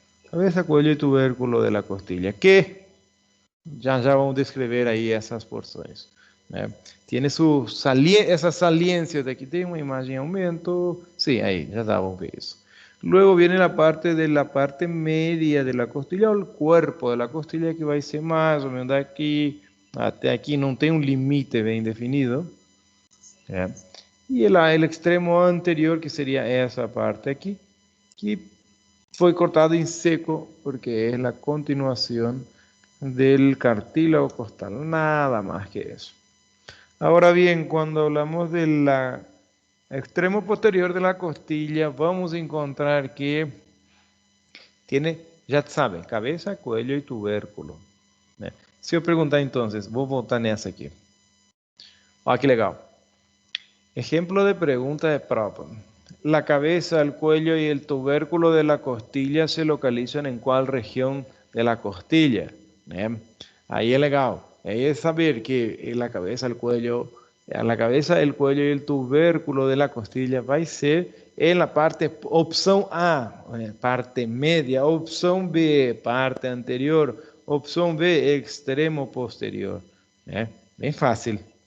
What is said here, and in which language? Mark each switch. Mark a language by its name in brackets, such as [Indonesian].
[Spanish] Cabeza, cuello y tubérculo de la costilla, [Portuguese] que já vamos descrever aí essas porções. [Spanish] Né? [Portuguese] Tiene essas saliências aqui, tem uma imagem em aumento, sim, aí, já vamos ver isso. [Spanish] Luego viene la parte de la parte media de la costilla o el cuerpo de la costilla que va a ser más o menos de aquí [Portuguese] Até aqui não tem um limite bem definido. [Spanish] E el extremo anterior, que sería esa parte aquí, que fue cortado en seco porque es la continuación del cartílago costal, nada más que eso. Ahora bien, cuando hablamos del extremo posterior de la costilla, vamos a encontrar que tiene, ya saben, cabeza, cuello y tubérculo. [Portuguese] Se eu perguntar [Spanish] entonces, [Portuguese] vou voltar nessa aqui. Olha que legal. [Spanish] Ejemplo de pregunta de prova. La cabeza, el cuello y el tubérculo de la costilla se localizan en cuál región de la costilla. Ahí es legal. Ahí es saber que la cabeza, el cuello y el tubérculo de la costilla va a ser en la parte, opción A, parte media, opción B, parte anterior, opción B, extremo posterior. Bien fácil.